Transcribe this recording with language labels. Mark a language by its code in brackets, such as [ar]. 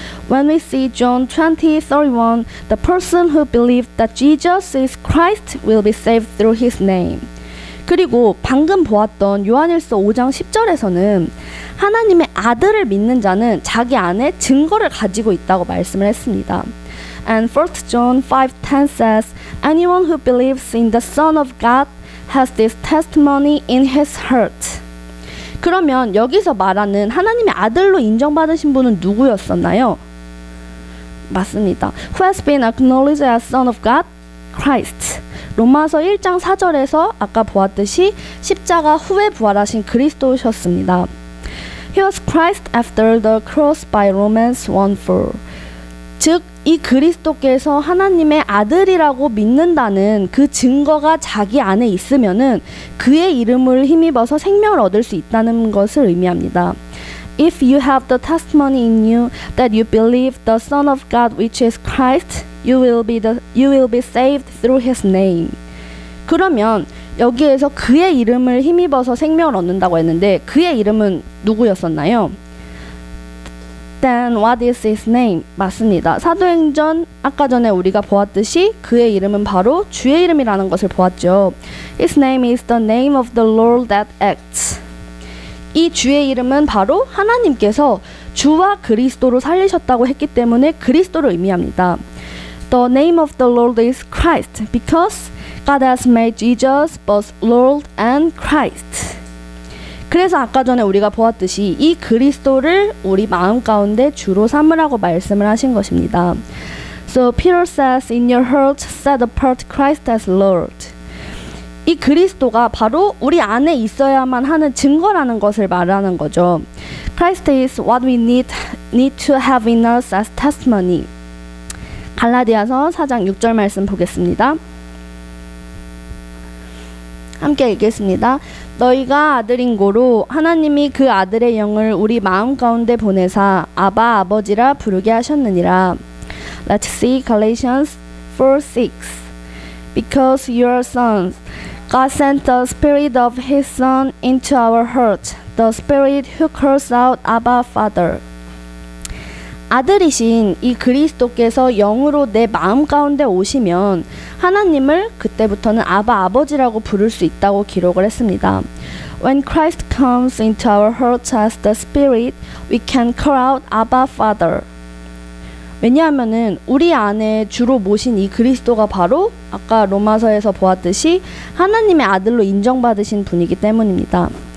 [en] When we see John 20:31, the person who believes that Jesus is Christ will be saved through his name. [ko] 그리고 방금 보았던 요한일서 5장 10절에서는 하나님의 아들을 믿는 자는 자기 안에 증거를 가지고 있다고 말씀을 했습니다. [en] And 1 John 5:10 says, Anyone who believes in the Son of God has this testimony in his heart. [ko] 그러면 여기서 말하는 하나님의 아들로 인정받으신 분은 누구였었나요? 맞습니다. [en] Who has been acknowledged as Son of God? Christ. [ko] 로마서 1장 4절에서 아까 보았듯이 십자가 후에 부활하신 그리스도셨습니다. [en] He was Christ after the cross by Romans 1:4. [ko] 즉, 이 그리스도께서 하나님의 아들이라고 믿는다는 그 증거가 자기 안에 있으면은 그의 이름을 힘입어서 생명을 얻을 수 있다는 것을 의미합니다. [en] If you have the testimony in you that you believe the Son of God which is Christ, you will be saved through his name. [ko] 그러면 여기에서 그의 이름을 힘입어서 생명을 얻는다고 했는데 그의 이름은 누구였었나요? [en] Then what is his name? [ko] 맞습니다. 사도행전 아까 전에 우리가 보았듯이 그의 이름은 바로 주의 이름이라는 것을 보았죠. [en] His name is the name of the Lord that acts. [ko] 이 주의 이름은 바로 하나님께서 주와 그리스도로 살리셨다고 했기 때문에 그리스도를 의미합니다. [en] The name of the Lord is Christ because God has made Jesus both Lord and Christ. [ko] 그래서 아까 전에 우리가 보았듯이 이 그리스도를 우리 마음 가운데 주로 삼으라고 말씀을 하신 것입니다. [en] So Peter says, in your heart set apart Christ as Lord. [ko] 이 그리스도가 바로 우리 안에 있어야만 하는 증거라는 것을 말하는 거죠. [en] Christ is what we need to have in us as testimony. [ko] 갈라디아서 4장 6절 말씀 보겠습니다. 함께 읽겠습니다. 너희가 아들인 고로 하나님이 그 아들의 영을 우리 마음 가운데 보내사 아바 아버지라 부르게 하셨느니라. [en] Let's see Galatians 4:6. Because you are sons, God sent the Spirit of His Son into our hearts, the Spirit who calls out Abba Father. [ko] 아들이신 이 그리스도께서 영으로 내 마음 가운데 오시면 하나님을 그때부터는 아바 아버지라고 부를 수 있다고 기록을 했습니다. [en] When Christ comes into our hearts as the Spirit, we can call out Abba Father. [ko] 왜냐하면은 우리 안에 주로 모신 이 그리스도가 바로 아까 로마서에서 보았듯이 하나님의 아들로 인정받으신 분이기 때문입니다.